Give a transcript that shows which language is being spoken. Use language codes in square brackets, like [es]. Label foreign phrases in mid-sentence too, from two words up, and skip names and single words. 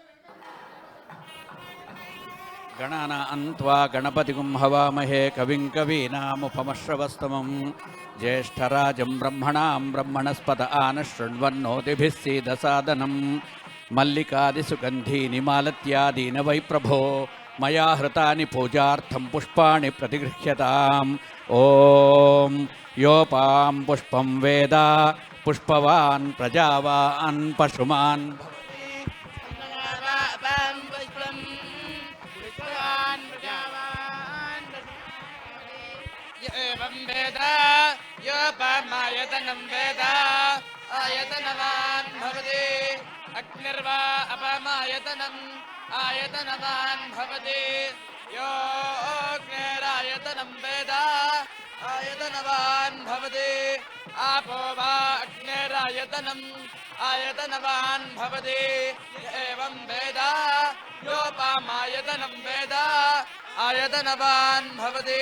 [sa] గణానాం త్వా గణపతిగుం హవామహే కవిం కవీనాముపమశ్రవస్తమం జ్యేష్ఠరాజం బ్రహ్మణాం బ్రహ్మణస్పత ఆనశృణ్వన్నోతిభిः सीदसादनं మల్లికాదిసుగంధీని మాలత్యాదీన వై ప్రభో మయా హృతాని పూజార్థం పుష్పాణి ప్రతిగృహ్యతాం. ఓం యోపాం పుష్పం వేద పుష్పవాన్ ప్రజావాన్ పశుమాన్ एवं वेद योपमायतनं वेद आयतनवान् भवति अग्निर्वा अपमायतनम् आयतनवान् भवति यो अग्निरायतनं वेद आयतनवान् भवति आपो वा अग्निरायतनम् आयतनवान् भवति एवं वेद योपमायतनं वेद आयतनवान् भवति